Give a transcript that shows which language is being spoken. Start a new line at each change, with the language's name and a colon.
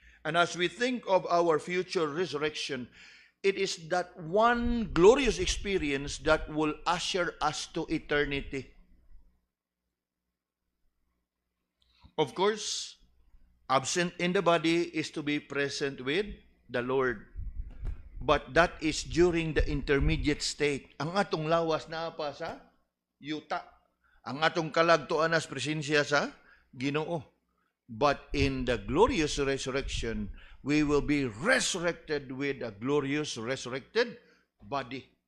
English: And as we think of our future resurrection, it is that one glorious experience that will usher us to eternity. Of course, absent in the body is to be present with the Lord. But that is during the intermediate state.
Cebuano: Ang atong lawas na pa sa yuta. Ang atong kalagtuan as presensya sa Ginoo.
English: But in the glorious resurrection, we will be resurrected with a glorious resurrected body.